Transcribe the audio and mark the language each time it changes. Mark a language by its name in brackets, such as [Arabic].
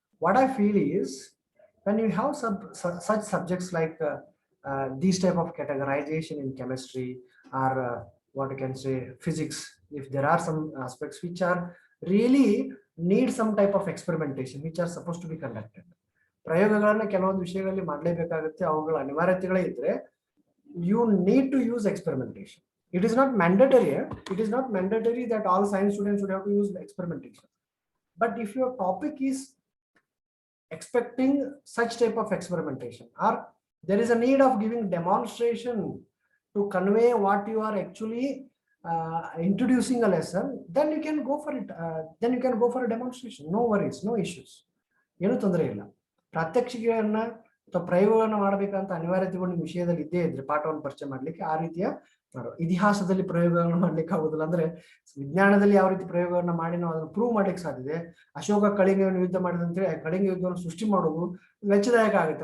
[English] What I feel is when you have such subjects like these type of categorization in chemistry or what you can say physics, if there are some aspects which are really need some type of experimentation which are supposed to be conducted. [Kannada] ಪ್ರಯೋಗಗಳನ್ನ ಕೆಲವೊಂದು ವಿಷಯಗಳಲ್ಲಿ ಮಾಡಲೇಬೇಕಾಗುತ್ತೆ, ಅವುಗಳ ಅನಿವಾರ್ಯತೆಗಳೇ ಇದ್ರೆ [English] you need to use experimentation. It is not mandatory. It is not mandatory that all science students should have to use experimentation. But if your topic is expecting such type of experimentation, or there is a need of giving demonstration to convey what you are actually introducing a lesson, then you can go for it. Then you can go for a demonstration. No worries, no issues. [Kannada] ಏನು ತೊಂದರೆ ಇಲ್ಲ. ಪ್ರಾತ್ಯಕ್ಷಿಕೆಯನ್ನ ಅಥವಾ ಪ್ರಯೋಗವನ್ನು ಮಾಡಬೇಕಂತ ಅನಿವಾರ್ಯತೆಗಳು ನಿಮ್ಮ ವಿಷಯದಲ್ಲಿ ಇದ್ದೇ ಇದ್ರೆ ಪಾಠವನ್ನು ಪರಿಚಯ ಮಾಡ್ಲಿಕ್ಕೆ ಆ ರೀತಿಯ ಇತಿಹಾಸದಲ್ಲಿ ಪ್ರಯೋಗಗಳನ್ನು ಮಾಡ್ಲಿಕ್ಕೆ ಆಗುದಿಲ್ಲ. ಅಂದ್ರೆ ವಿಜ್ಞಾನದಲ್ಲಿ ಯಾವ ರೀತಿ ಪ್ರಯೋಗವನ್ನು ಮಾಡಿ ನಾವು ಅದನ್ನು ಪ್ರೂವ್ ಮಾಡ್ಲಿಕ್ಕೆ ಸಾಧ್ಯತೆ. ಅಶೋಕ ಕಳಿಂಗವನ್ನು ಯುದ್ಧ ಮಾಡಿದಂತೆ ಕಳಿಂಗ ಯುದ್ಧವನ್ನು ಸೃಷ್ಟಿ ಮಾಡೋದು ವೆಚ್ಚದಾಯಕ ಆಗುತ್ತೆ.